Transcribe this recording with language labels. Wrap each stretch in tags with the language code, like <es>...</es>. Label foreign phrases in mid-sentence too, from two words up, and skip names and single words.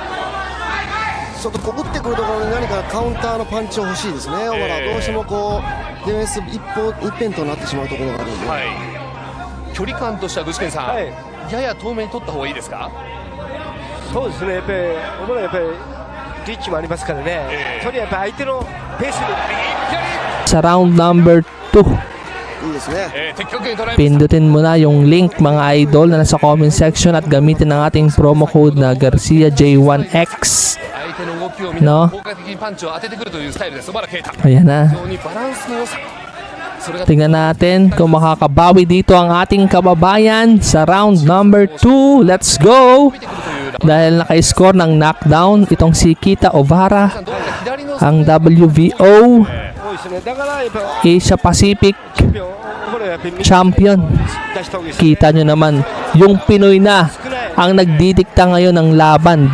<ja>ちょっとこぶってくるところに何かカウンターのパンチを欲しいですね。小原どうしてもこうディフェンス一辺となってしまうところがあるので、距離感としては具志堅さん、やや遠めに取った方がいいですか？そうですね、やっぱり小原やっぱりリッチもありますからね、とにかくやっぱり相手のペースに</ja> <tl>Sa</tl> <en>round number 2,</en> <ja>いいですね。</ja> <tl>pindutin mo na yung link mga idol na nasa</tl> <en>comment section</en> <tl>at gamitin ang ating</tl> <en>promo code</en> <tl>na Garcia J1X. No? Ayan na. Tingnan natin kung makakabawi dito ang ating kababayan sa</tl> <en>round number 2. Let's go!</en> <tl>Dahil naka-score ng knockdown itong si Kita Ovara, ang</tl> <en>WBO Asia Pacific champion.</en> <tl>Kita nyo naman, yung Pinoy na ang nagdidikta ngayon ng laban.</tl>